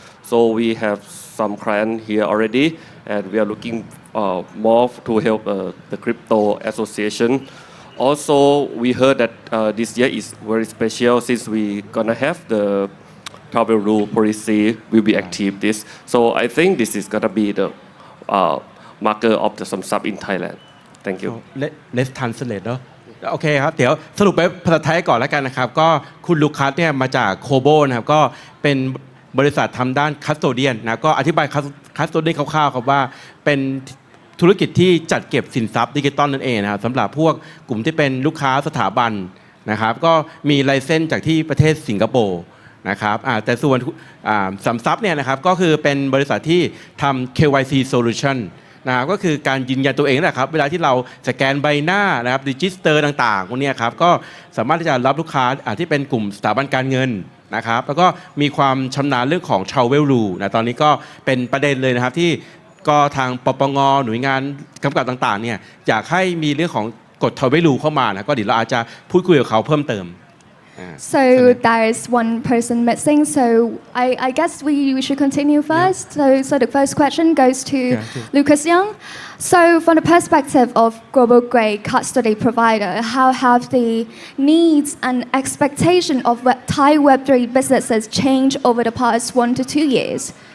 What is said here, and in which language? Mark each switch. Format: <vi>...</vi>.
<en>So we have some clients here already, and we are looking more to help the crypto association. Also, we heard that this year is very special since we gonna have the travel rule policy will be active this. So I think this is gonna be the marker of the SUMSub in Thailand. Thank you. Let's translate</en> <th>เนาะโอเคครับเดี๋ยวสรุปไปภาษาไทยก่อนแล้วกันนะครับก็คุณลูคัสเนี่ยมาจากโคโบนะครับก็เป็นบริษัททำด้านคัสโตเดียนนะก็อธิบายคัสโตเดียนคร่าวๆครับว่าเป็นธุรกิจที่จัดเก็บสินทรัพย์ดิจิตอลนั่นเองนะครับสำหรับพวกกลุ่มที่เป็นลูกค้าสถาบันนะครับก็มีไลเซนส์จากที่ประเทศสิงคโปร์นะครับแต่ส่วน SUMSubเนี่ยนะครับก็คือเป็นบริษัทที่ทำ KYC Solutionนะครับก็คือการยืนยันตัวเองนะครับเวลาที่เราสแกนใบหน้านะครับรีจิสเตอร์ต่างๆพวกนี้ครับก็สามารถที่จะรับลูกค้าที่เป็นกลุ่มสถาบันการเงินนะครับแล้วก็มีความชำนาญเรื่องของ Travel Rule นะตอนนี้ก็เป็นประเด็นเลยนะครับที่ก็ทางปปงหน่วยงานกำกับต่างๆเนี่ยอยากให้มีเรื่องของกฎ Travel Rule เข้ามานะก็เดี๋ยวเราอาจจะพูดคุยกับเขาเพิ่มเติม</th> <en>So there is one person missing. So I guess we should continue first. Yeah. So the first question goes to Lucas Young. So from the perspective of global grade custody provider, how have the needs and expectation of Thai Web3 businesses changed over the past 1 to 2 years?</en>